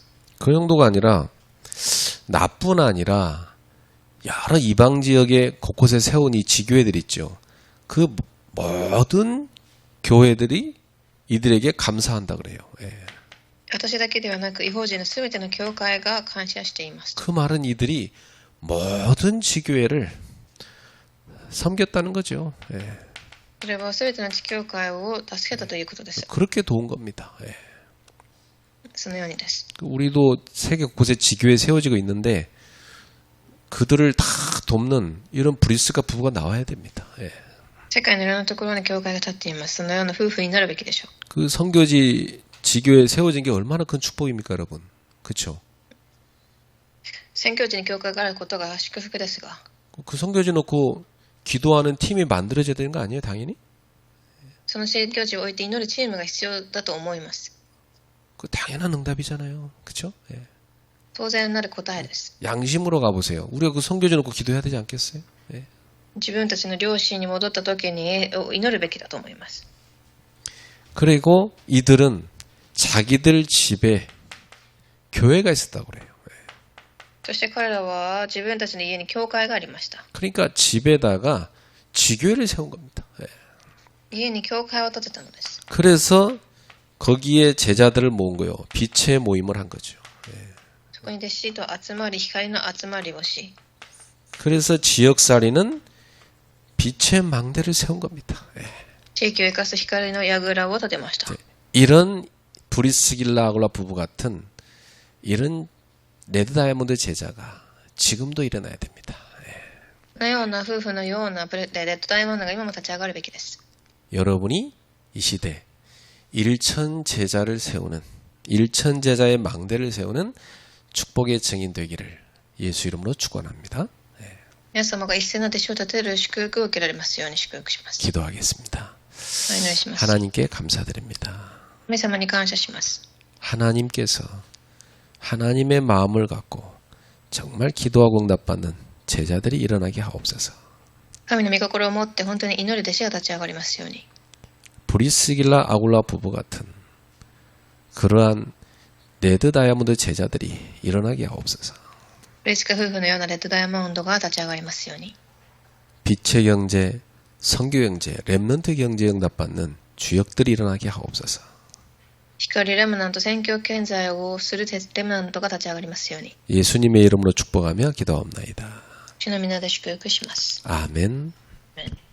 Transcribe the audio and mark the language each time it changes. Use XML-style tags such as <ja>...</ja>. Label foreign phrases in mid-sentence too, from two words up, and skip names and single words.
<ko>그 정도가 아니라 나뿐 아니라 여러 이방 지역에 곳곳에 세운 이 지교회들 있죠. 그 모든 교회들이 이들에게 감사한다 그래요.</ko> <ja>私だけではなく、異邦人のすべての教会が感謝しています。</ja> <ko>그 말은 이들이 모든 지교회를 섬겼다는 거죠.</ko> <ja>それはすべての地教会を助けたということです。</ja> <ko>그렇게 도운 겁니다.</ko> <ja>そのようにです。</ja> <ko>우리도 세계 곳곳에 지교회 세워지고 있는데 그들을 다 돕는 이런 브리스가 부부가 나와야 됩니다.</ko> <ja>世界のいろんなところに教会が立っています。そのような夫婦になるべきでしょう。</ja> <ko>그 선교지 지교회 세워진 게 얼마나 큰 축복입니까, 여러분? 그렇죠?</ko> <ja>宣教地に教会があることが祝福ですが、</ja> <ko>그 선교지 놓고 기도하는 팀이 만들어져야 되는 거 아니에요, 당연히?</ko> <ja>その宣教地を置いて祈るチームが必要だと思います。</ja> <ko>그 당연한 응답이잖아요, 그렇죠?</ko> <ja>当然なる答えです。</ja> <ko>양심으로 가보세요. 우리가 그 선교지 놓고 기도해야 되지 않겠어요?</ko> <ja>自分たちの両親に戻った時に祈るべきだと思います。</ja> <ko>그리고 이들은 자기들 집에 교회가 있었다고 그래요.</ko> <ja>そして彼らは自分たちの家に教会がありました。</ja> <ko>그러니까 집에다가 지교회를 세운 겁니다.</ko> <ja>家に教会を建てたのです。</ja> <ko>그래서 거기에 제자들을 모은 거예요. 빛의 모임을 한 거죠.</ko> <ja>そこに弟子と集まり、光の集まりをし、</ja> <ko>그래서 지역살이는 빛의 망대를 세운 겁니다.</ko> <ja>地域を生かす光の櫓を建てました。</ja> <ko>이런 브리스길라 아굴라 부부 같은 이런</ko> <en>red diamond</en> <ko>제자가 지금도 일어나야 됩니다.</ko> <ja>このような夫婦のような</ja> <en>red diamond</en> <ja>が今も立ち上がるべきです。</ja> <ko>여러분이 이 시대 일천 제자를 세우는 일천 제자의 망대를 세우는 축복의 증인 되기를 예수 이름으로 축원합니다.</ko> <ja>皆様が一斉の弟子を立てる祝福を受けられますように祝福します。</ja> <ko>기도하겠습니다.</ko> <ja>お祈りします。</ja> <ko>하나님께 감사드립니다.</ko> <ja>神様に感謝します。</ja> <ko>하나님께서 하나님의 마음을 갖고 정말 기도하고 응답받는 제자들이 일어나게 하옵소서.</ko> <ja>神の御心を持って本当に祈る弟子が立ち上がりますように。</ja> <ko>브리스길라 아굴라 부부 같은 그러한</ko> <en>red diamond</en> <ko>제자들이 일어나게 하옵소서.</ko> <ja>プリスカ夫婦のような</ja> <en>red diamond</en> <ja>が立ち上がりますように。</ja> <ko>빛의 경제, 선교 경제, 렘넌트 경제 응답받는 주역들이 일어나게 하옵소서.</ko> <ja>光レムナント宣教経済をするレムナントが立ち上がりますように。</ja> <ko>예수님의 이름으로 축복하며 기도하옵나이다.</ko> <ja>主の皆で祝福します。</ja> <ko>아멘.</ko>